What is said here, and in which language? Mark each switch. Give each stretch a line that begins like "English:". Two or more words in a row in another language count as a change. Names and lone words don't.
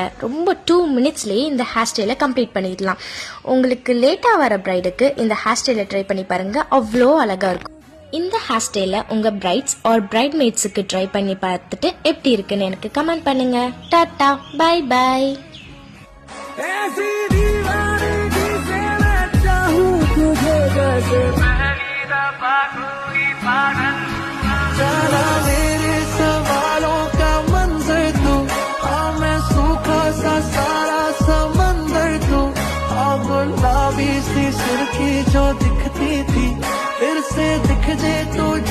Tamil: ரொம்ப 2 மினிட்ஸ்லேயே இந்த
English: hair style complete
Tamil: பண்ணிடலாம். உங்களுக்கு லேட்டாக வர ப்ரைடுக்கு இந்த
English: hair style try
Tamil: பண்ணி பாருங்கள், அவ்வளோ அழகாக இருக்கும். இந்த
English: hair style
Tamil: உங்கள்
English: brides or bridesmaids try
Tamil: பண்ணி பார்த்துட்டு எப்படி இருக்குன்னு எனக்கு கமெண்ட் பண்ணுங்கள். டாட்டா,
English: bye bye.
Hindi: चला मेरे सवालों का मंजर तू, हाँ मैं सूखा सा सारा समंदर तू, गुलाबी सी सुर्खी जो दिखती थी फिर से दिख जे तू